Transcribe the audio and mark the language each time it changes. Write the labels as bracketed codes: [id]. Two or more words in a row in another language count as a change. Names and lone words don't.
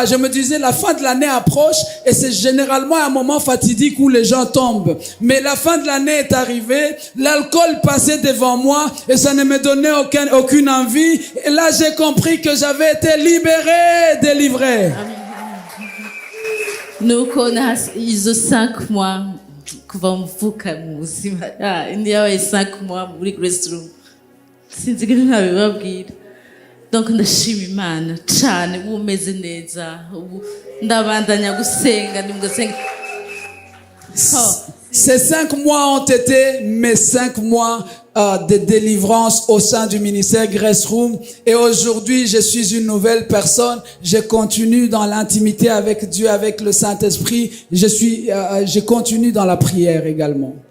[fr] Je me disais, la fin de l'année approche et c'est généralement un moment fatidique où les gens tombent. Mais la fin de l'année est arrivée, l'alcool passait devant moi et ça ne me donnait aucune envie. Et là, j'ai compris que j'avais été libéré, délivré. [rw] nuko izo 5 mois kuva mvuka mu buzima indi yabaye 5 mois muri Grace Room sinzigera ntabibabwira. Donc ndashima Imana cyane ubu meze neza, ubu ndabandanya gusenga ndimgasenga. [fr] Ces 5 mois ont été mes 5 mois de délivrance au sein du ministère Grace Room. Et aujourd'hui, je suis une nouvelle personne. Je continue dans l'intimité avec Dieu, avec le Saint-Esprit. Je continue dans la prière également.